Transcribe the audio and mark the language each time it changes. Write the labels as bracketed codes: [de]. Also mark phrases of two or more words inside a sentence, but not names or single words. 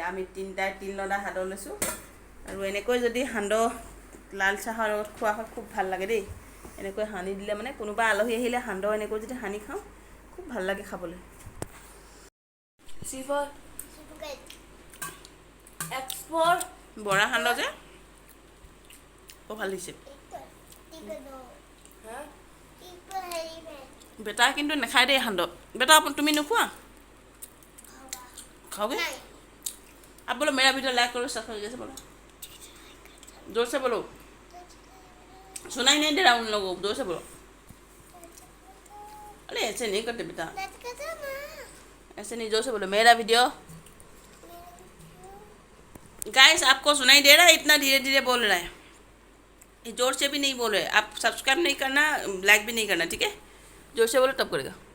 [as] আমি তিনিটাই 3 লডা হাতত লৈছোঁ আৰু এনেকৈ যদি সান্দহ লাল চাহৰ লগত খোৱা হয় খুব ভাল লাগে দেই এনেকৈ সানি দিলে মানে কোনোবা আলহী আহিলে সান্দহ এনেকৈ যদি সানি খাওঁ খুব ভাল লাগে খাবলৈ বৰা সান্দহ যে খুব ভাল দিছে বেটা কিন্তু নাখায় দেই সান্দহ বেটা তুমি নোখোৱা [hi] खाओगे अब बोलो मेरा वीडियो लाइक करो सब्सक्राइब जैसे बोलो जोर से बोलो सुनाई नहीं दे रहा उन लोगों को जोर से बोलो अरे ऐसे नहीं करते बेटा ऐसे नहीं जोर से बोलो मेरा वीडियो गाइस आपको सुनाई दे रहा है इतना धीरे धीरे बोल रहा है जोर से भी नहीं बोल रहे आप सब्सक्राइब नहीं करना लाइक भी नहीं करना ठीक है जोर से बोलो तब करेगा